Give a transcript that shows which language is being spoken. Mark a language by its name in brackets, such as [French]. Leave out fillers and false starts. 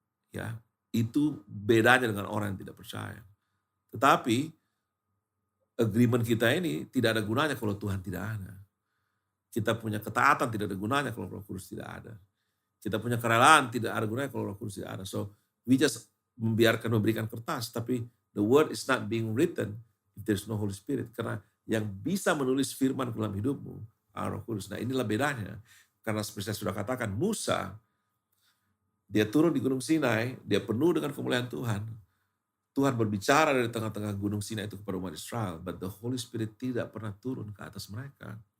[Indonesian] Ya, itu bedanya dengan orang yang tidak percaya. Tetapi agreement kita ini tidak ada gunanya kalau Tuhan tidak ada. Kita punya ketaatan tidak ada gunanya kalau Roh Kudus tidak ada. Kita punya kerelaan tidak ada gunanya kalau Roh Kudus tidak ada. [English] So we just [Indonesian] memberikan kertas, tapi [English] the word is not being written if there's no Holy Spirit. [Indonesian] Karena yang bisa menulis firman dalam hidupmu adalah Roh Kudus. Nah inilah bedanya. Karena seperti saya sudah katakan, Musa, dia turun di Gunung Sinai, dia penuh dengan kemuliaan Tuhan. Tuhan berbicara dari tengah-tengah Gunung Sinai itu kepada umat Israel, [English] but the Holy Spirit [Indonesian] tidak pernah turun ke atas mereka.